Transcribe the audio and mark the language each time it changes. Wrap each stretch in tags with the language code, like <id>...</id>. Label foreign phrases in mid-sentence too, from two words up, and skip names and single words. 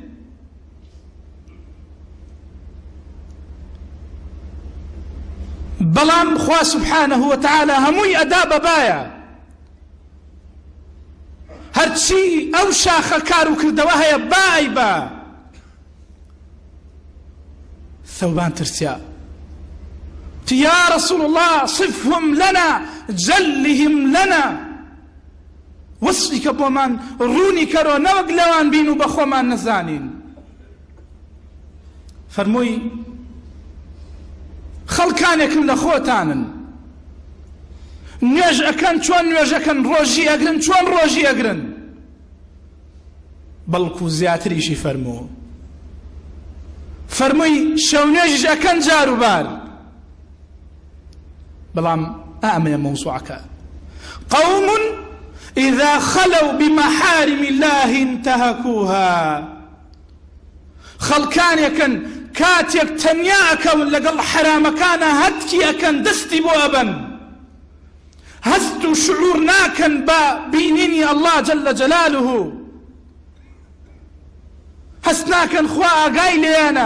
<ckb>بەڵام خوا</ckb> <ar>سبحانه وتعالى</ar> <ckb>هەمووی ئەدا بەبایە، هەرچی ئەو شاخە کار و کردەوە هەیە بای بە. ثەوبان ترسیا</ckb> <ar>يا رسول الله صفهم لنا جلهم لنا</ar> <ckb>وصفی کە بۆمان ڕوونی کەرۆ نەوەک لەوان بین و بەخۆمان نەزانین. فەرمووی خەڵکانێکم لە خۆتانن نوێژ ئەکەن چۆن نوێژەکەن، ڕۆژی ئەگرن چۆن ڕۆژی ئەگرن، بەڵکو زیاتریشی فەرمووی شەو نوێژیش ئەکەن جار و بار. بەڵام ئەمەیە مەوزوعەکە</ckb> <ar>قوم إذا خلوا بمحارم الله انتهكوها.</ar> <ckb>خەڵکانێکن کاتێک تەنیا ئەکەون لەگەڵ حرامەکانە هەتکی ئەکەن دەستی بۆ ئەبەن، هەست و شعور ناکەن بە بینینی</ckb> <ar>الله جل جلاله،</ar> <ckb>هەست ناکەن خوا ئاگای لێیانە.</ckb>